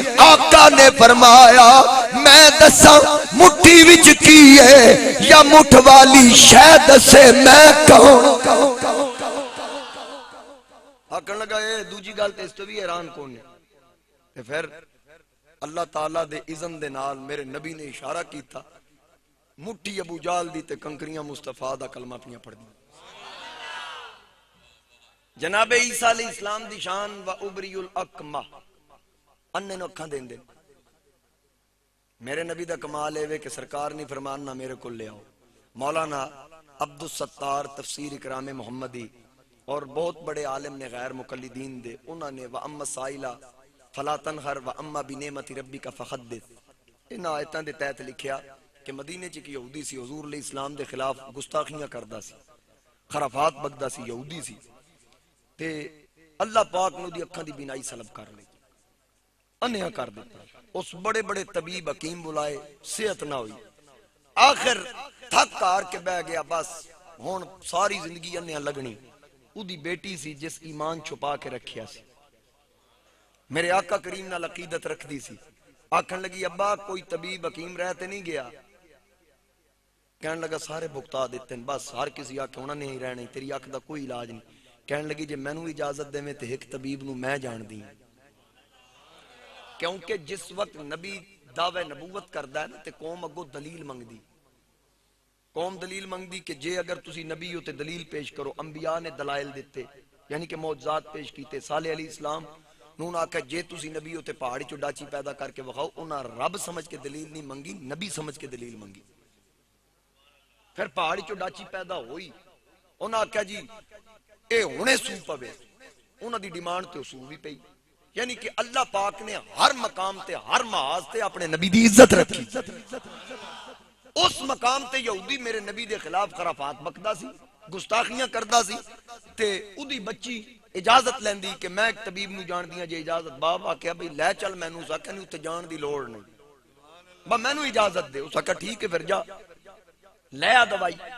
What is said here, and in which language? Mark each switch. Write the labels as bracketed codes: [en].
[pa] آقا نے فرمایا میں دساں مٹھی وچ کی ہے یا مٹھ والی شے دسے میں کہوں. آکھن لگا اے دوجی گل تے اس تو بھی حیران کون ہے. تے پھر اللہ تعالیٰ دے اذن دے نال میرے نبی نے اشارہ کیتا مٹھی ابو جال دی تے کنکریاں مصطفیٰ دا کلمہ پیاں پڑھ دی. جناب عیسیٰ علیہ السلام دی شان [ar] و ابری الاکمہ [pa] اننے نو اکھاں دین دے. میرے نبی دا کمال ہے کہ سرکار نہیں فرمان نہ میرے کو لے آؤ. مولانا عبدالستار تفسیر اکرام محمدی اور بہت بڑے عالم نے غیر مقلدین دے انہوں نے [ar] وَأَمَّ سائلہ فلا تنہر واما بنعمت ربک فحدث. [pa] ان آیتاں دے تحت لکھیا کہ مدینے چ ایک یہودی سی حضور علیہ السلام دے خلاف گستاخیاں کردا سی، خرافات بکدا سی، یہودی سی، تے اللہ پاک نے دی اکھاں دی بینائی سلب کر لی، انیا کر دیتا. اس بڑے بڑے طبیب حکیم بلائے، صحت نہ ہوئی، آخر تھک ہار کے بہ گیا، بس ہن ساری زندگی انیا لگنی. او دی بیٹی سی جس ایمان چھپا کے رکھیا سی، میرے آقا کریم نال عقیدت رکھ دی سی. آکھن لگی ابا کوئی طبیب حکیم رہتے نہیں گیا؟ کہنے لگا سارے بھگتا دیتے ہیں، بس ہر کسی آکھے انہوں نے ہی رہنے، تیری آنکھ دا کوئی علاج نہیں. کہنے لگی جے مینوں اجازت دے میں تے ایک طبیب نو میں جان دی، کیونکہ جس وقت نبی دعوے نبوت کردا ہے نا تے قوم اگوں دلیل منگدی، قوم دلیل منگدی کہ جے اگر تسی نبی ہو تے دلیل پیش کرو. انبیاء نے دلائل دیتے یعنی کہ معجزات پیش کیتے. صالح علیہ السلام نون آکھا جے تسی نبی ہو تے پہاڑی چو ڈاچی پیدا کر کے وکھاؤ. انہاں رب سمجھ کے دلیل نہیں منگی، نبی سمجھ کے دلیل منگی. پھر پہاڑی چو ڈاچی پیدا ہوئی، انہاں آکھا جی اے ہونے سو پوے، انہاں دی ڈیمانڈ تے سو بھی پئی. یعنی کہ اللہ پاک نے ہر مقام تے ہر محاذ تے اپنے نبی دی عزت رکھی. اس مقام تے یہودی میرے نبی دے خلاف خرافات بکدا سی، گستاخیاں کردا سی، تے او دی بچی اجازت لیندی کہ میں ایک طبیب نو جان دیاں جے اجازت. باپ آکھیا بھئی لے چل مینوں، ساکھا نہیں اتنے جان دی لوڑ نہیں، با مینوں اجازت دے. اس آکھا ٹھیک ہے پھر جا لے آ دوائی.